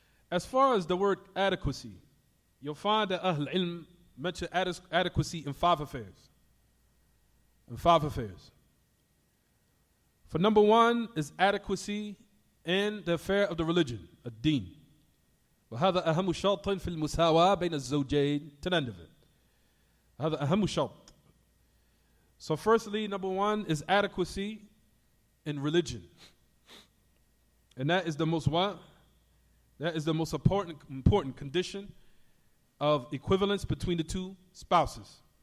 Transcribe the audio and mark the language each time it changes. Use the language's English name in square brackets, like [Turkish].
[English] As far as the word adequacy, you'll find that Ahl Ilm mention adequacy in 5 affairs. In 5 affairs. For number 1 is adequacy in the affair of the religion, ad-deen. [Arabic] وهذا أهم شرط في المساواة بين الزوجين, [English] to the end of it. [Arabic] هذا أهم شرط. [English] So firstly, number 1 is adequacy in religion. And that is the most what? That is the most important condition of equivalence between the 2 spouses.